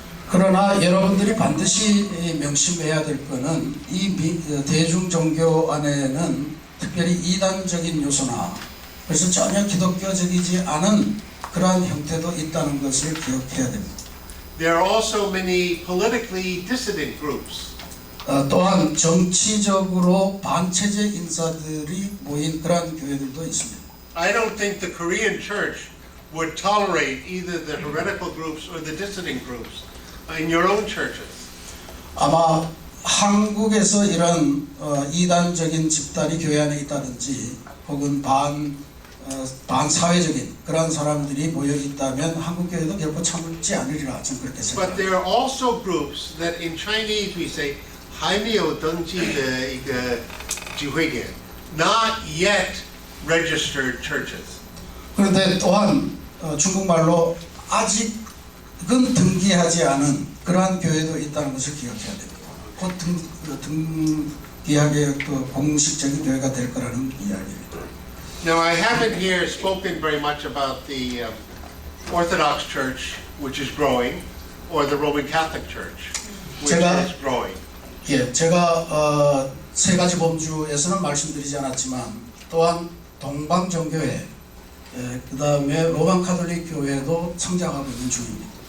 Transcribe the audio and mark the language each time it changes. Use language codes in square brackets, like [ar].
[ko] 그러나 여러분들이 반드시 명심해야 될 것은 이 대중 종교 안에는 특별히 이단적인 요소나 그래서 전혀 기독교적이지 않은 그러한 형태도 있다는 것을 기억해야 됩니다. [en] There are also many politically dissident groups. [ko] 또한 정치적으로 반체제 인사들이 모인 그러한 교회들도 있습니다. [en] I don't think the Korean church would tolerate either the heretical groups or the dissident groups in your own churches. [ko] 아마 한국에서 이런 이단적인 집단이 교회 안에 있다든지 혹은 반사회적인 그런 사람들이 모여 있다면 한국 교회도 결코 참지 않으리라 저는 그렇게 [en] But there are also groups that in Chinese we say [zh] 还没有登记的一个聚会点, [en] not yet registered churches. [ko] 그런데 또한 중국말로 아직은 등기하지 않은 그러한 교회도 있다는 것을 기억해야 됩니다. 곧 등기하게 공식적인 교회가 될 거라는 이야기입니다. [en] Now I haven't here spoken very much about the Orthodox Church, which is growing, or the Roman Catholic Church, which is growing. [ko] 예, 제가 세 가지 범주에서는 말씀드리지 않았지만 또한 동방 정교회, 그 다음에 로만 카톨릭 교회도 성장하고 있는 중입니다.